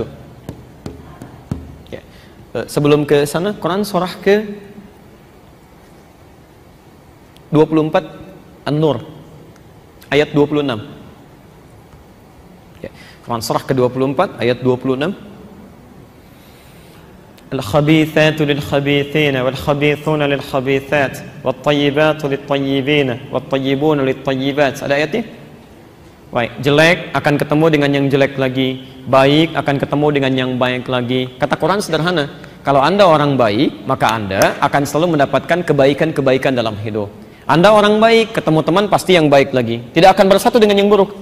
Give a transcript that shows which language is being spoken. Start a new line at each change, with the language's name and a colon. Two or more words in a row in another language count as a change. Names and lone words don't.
Indonesian: Ya. Sebelum ke sana, Quran surah ke 24 An-Nur ayat 26. Quran surah ke-24 ayat 26.
Arabic: الخبيثات للخبيثين والخبيثون للخبيثات والطيبات للطيبين والطيبون للطيبات.
Indonesian: Ada ayatnya? Baik, jelek akan ketemu dengan yang jelek lagi, baik akan ketemu dengan yang baik lagi. Kata Quran sederhana, kalau Anda orang baik, maka Anda akan selalu mendapatkan kebaikan-kebaikan dalam hidup. Anda orang baik, ketemu teman pasti yang baik lagi, tidak akan bersatu dengan yang buruk.